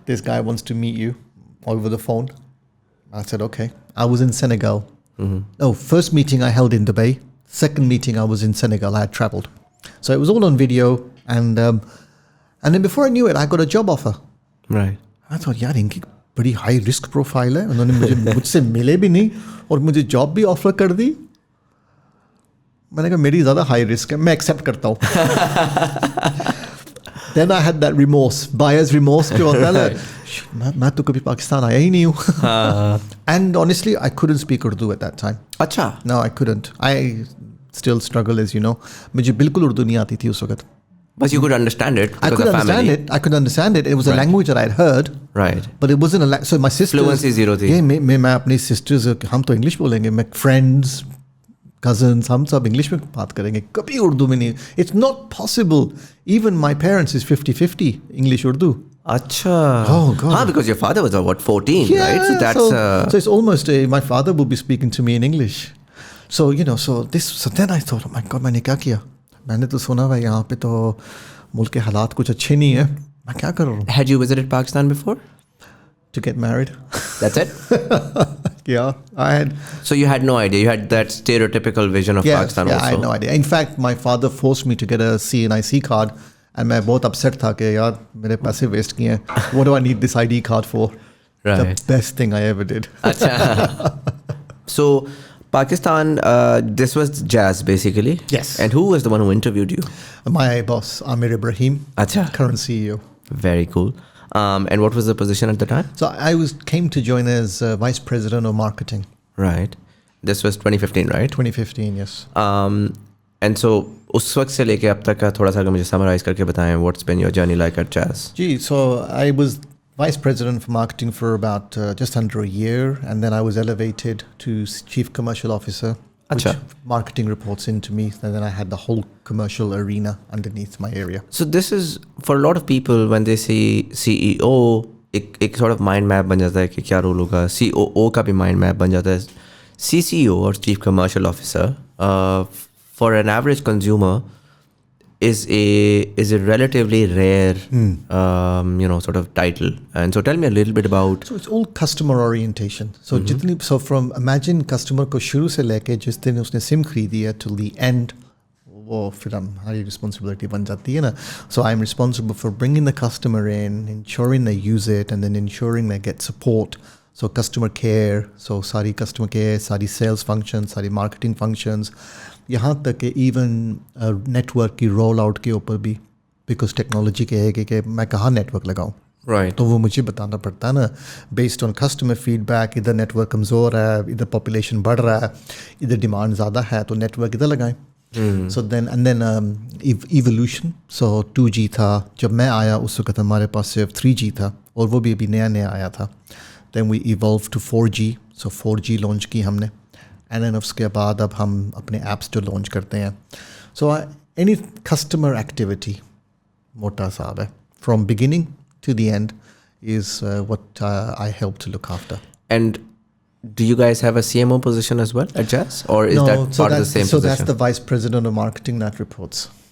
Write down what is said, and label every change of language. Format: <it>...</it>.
<en>This guy wants to meet you over the phone. I said, okay. I was in Senegal. First meeting I held in Dubai. Second meeting I was in Senegal. I had traveled. So it was all on video. And then before I knew it, I got a job offer. Right. I thought,</en> <hi>यार इनकी बड़ी</hi> <en>high risk profile है.</en> <hi>उन्होंने मुझसे मिले भी नहीं और मुझे job भी offer कर दी. मैंने कहा मेरी ज़्यादा high risk है. मैं accept करता हूँ.</hi> <en>Then I had that remorse, buyer's remorse</en> <hi>जो होता है ना. मैं तो कभी पाकिस्तान आया ही नहीं हूँ.</hi> <en>And honestly, I couldn't speak Urdu at that time.</en> <hi>अच्छा.</hi> <en>No, I couldn't. I still struggle, as you know.</en> <hi>मुझे बिल्कुल उर्दू नहीं आती थी उस वक्त.</hi> <en>But you could understand it. I could understand it. I could understand it. It was a language that I had heard. Right. But it wasn't a language. So my sisters.</en> <hi>Fluency zero थी. Yeah, मैं अपनी sisters हम तो English बोलेंगे. मैं friends, cousins, हम सब English में बात करेंगे. कभी उर्दू में नहीं.</hi> <en>It's not possible. Even my parents is 50-50 English Urdu. Acha. Oh God. Because your father was what 14, yeah, right? So that's so it's almost my father will be speaking to me in English. So so then I thought, oh my God,</en> <hi>मैंने क्या किया? मैंने तो सुना हुआ यहाँ पे तो मुल्क के हालात कुछ अच्छे नहीं है. मैं क्या कर रहा हूँ?</hi> <en>Had you visited Pakistan before? To get married. That's it? Yeah, I had. So you had no idea. You had that stereotypical vision of Pakistan also. Yeah, I had no idea. In fact, my father forced me to get a CNIC card.</en> <hi>And मैं बहुत upset था कि यार मेरे पैसे waste किए हैं.</hi> <en>What do I need this ID card for? Right. The best thing I ever did. Achha. So Pakistan, this was Jazz basically? Yes. And who was the one who interviewed you? My boss, Amir Ibrahim, Achha. current CEO. Very cool. And what was the position at the time? So I came to join as Vice President of Marketing. Right. This was 2015, right? 2015, yes.</en> <hi>And so उस वक्त से लेके अब तक का थोड़ा सा अगर मुझे समराइज करके बताएं</hi> <en>what's been your journey like at Jazz? So I was Vice President for Marketing for about just under a year, and then I was elevated to Chief Commercial Officer Acha. which marketing reports into me. And then I had the whole commercial arena underneath my area. So this is for a lot of people when they see CEO, एक sort of mind map</en> <hi>बन जाता है कि क्या role होगा. COO का भी mind map बन जाता है.</hi> <en>CCO or Chief Commercial Officer for an average consumer is a relatively rare sort of title. And so tell me a little bit about. So it's all customer orientation. So so from imagine</en> <hi>customer को शुरू से लेके जिस दिन उसने SIM खरीदी है</hi> <en>till the end,</en> <hi>वो फिर हमारी responsibility बन जाती है ना.</hi> <en>So I'm responsible for bringing the customer in, ensuring they use it, and then ensuring they get support.</en> <hi>So customer care, so सारी customer care, सारी sales functions, सारी marketing functions, यहाँ तक कि even network की roll out के ऊपर भी,</hi> <en>because technology</en> <hi>के है कि मैं कहाँ network लगाऊँ.</hi> <en>Right.</en> <hi>तो वो मुझे बताना पड़ता है ना,</hi> <en>based on customer feedback,</en> <hi>इधर network कमज़ोर है, इधर population बढ़ रहा है, इधर demand ज़्यादा है, तो network इधर लगाएं.</hi> <en>So then evolution.</en> <hi>So 2G था, जब मैं आया उस वक्त हमारे पास सिर्फ 3G था और वो भी अभी नया आया था.</hi> <en>Then we evolved to 4G.</en> <hi>So 4G launch की हमने.</hi> <en>And then</en> <hi>उसके बाद अब हम अपने apps जो launch करते हैं.</hi> <en>So any customer activity,</en> <hi>मोटा साहब है,</hi> <en>from beginning to the end is what I help to look after. And do you guys have a CMO position as well at Jazz, or is that part of the same so position? That's the vice president of marketing that reports.</en>